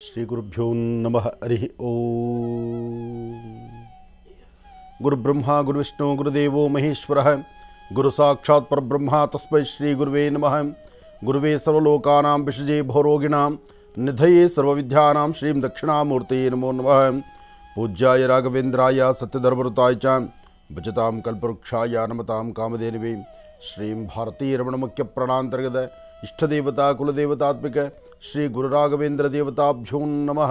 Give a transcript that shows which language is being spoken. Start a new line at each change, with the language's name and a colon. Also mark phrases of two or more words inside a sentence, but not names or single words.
Sanskrit: ಶ್ರೀ ಗುರುಭ್ಯೋ ನಮಃ ಹರಿ ಓಂ. ಗುರುಬ್ರಹ್ಮ ಗುರುವಿಷ್ಣು ಗುರುದೇವೋ ಮಹೇಶ್ವರ ಗುರು ಸಾಕ್ಷಾತ್ ಪರಬ್ರಹ್ಮ ತಸ್ಮೈ ಶ್ರೀ ಗುರುವೇ ನಮಃ. ಗುರುವೇ ಸರ್ವಲೋಕಾನಾಂ ವಿಷಜೇ ಭವರೋಗಿಣಾಂ ನಿಧಯೇ ಸರ್ವವಿದ್ಯಾನಾಂ ಶ್ರೀಂ ದಕ್ಷಿಣಾಮೂರ್ತಯೇ ನಮೋ ನಮಃ. ಪೂಜ್ಯಾಯ ರಾಘವೇಂದ್ರಾಯ ಸತ್ಯಧರ್ಮಋತಾಯ ಚ ಭಜತಾಂ ಕಲ್ಪವೃಕ್ಷಾಯ ನಮತಾಂ ಕಾಮಧೇನವೇ. ಶ್ರೀಂ ಭಾರತೀ ರಮಣ ಮುಖ್ಯ ಪ್ರಾಣಾಂತರ್ಗತ ಇಷ್ಟದೇವತಾ ಕುಲದೇವತಾತ್ಮಿಕ ಶ್ರೀ ಗುರುರಾಘವೇಂದ್ರ ದೇವತಾಭ್ಯೋ ನಮಃ.